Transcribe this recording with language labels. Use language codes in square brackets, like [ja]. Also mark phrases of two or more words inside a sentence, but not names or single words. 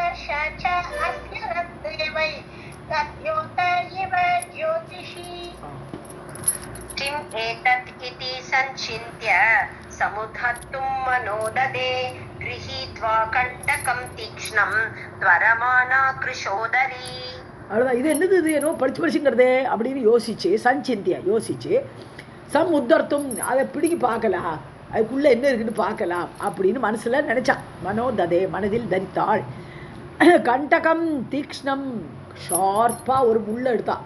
[sa] च अस्य रत्ने वै तद्योत इव ज्योतिषी किम् एतत् इति सञ्चिन्त्य समुद्धर्तुं मनोददे गृहीत्वा कण्टकं तीक्ष्णं त्वरमाणा कृशोदरी. [ta] அவ்வளோதான். இது என்னது, இது என்னோ படிச்சுங்கிறதே அப்படின்னு யோசிச்சு சஞ்சிந்தியா யோசிச்சு [sa] सम् उद्धर्तुम् [ta] அதை பிடிக்கி பார்க்கலாம், அதுக்குள்ளே என்ன இருக்குன்னு பார்க்கலாம் அப்படின்னு மனசில் நினச்சான். மனோததே மனதில் தரித்தாள். [sa] कण्टकं तीक्ष्णं [ta] ஷார்ப்பாக ஒரு முள்ளை எடுத்தான்.